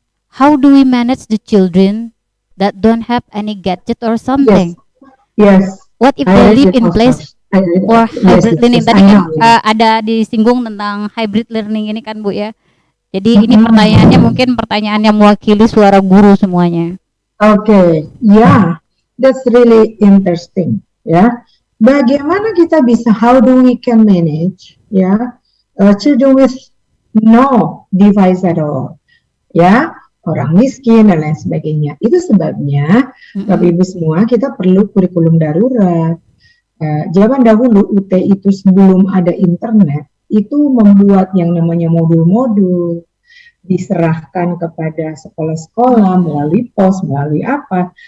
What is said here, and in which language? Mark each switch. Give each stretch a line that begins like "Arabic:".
English: How do we manage the children that don't have any gadget or something? Yes. What if they live in place for hybrid learning?
Indonesian: Tadi kan ada disinggung tentang hybrid learning ini kan, Bu ya. Jadi ini pertanyaannya mungkin pertanyaan yang mewakili suara guru semuanya.
English: Okay, yeah, that's really interesting.
Indonesian: Ya, bagaimana kita bisa?
English: How do we can manage? Ya, children with no device at all.
Indonesian: Ya, orang miskin dan lain sebagainya. Itu sebabnya, Bapak Ibu semua, kita perlu kurikulum darurat. Zaman dahulu UT itu sebelum ada internet itu membuat yang namanya modul-modul, diserahkan kepada sekolah-sekolah melalui pos, melalui apa.